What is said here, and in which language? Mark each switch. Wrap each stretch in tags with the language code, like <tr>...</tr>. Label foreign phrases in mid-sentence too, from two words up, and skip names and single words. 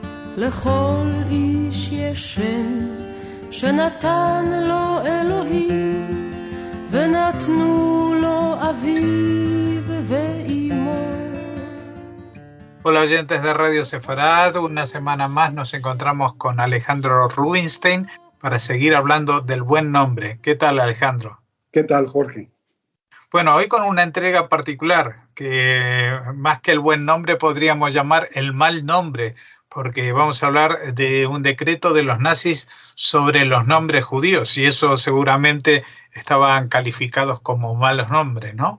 <he>לכל איש יש שם שנתן לו אלוהים, ונתנו לו אביו ואימו.</he> <es>Hola oyentes de Radio Sefarad, una semana más nos encontramos con Alejandro Rubinstein para seguir hablando del buen nombre. ¿Qué tal, Alejandro? ¿Qué tal, Jorge? Bueno, hoy con una entrega particular, que más que el buen nombre podríamos llamar el mal nombre, porque vamos a hablar de un decreto de los nazis sobre los nombres judíos, y eso seguramente estaban calificados como malos nombres, ¿no?</es>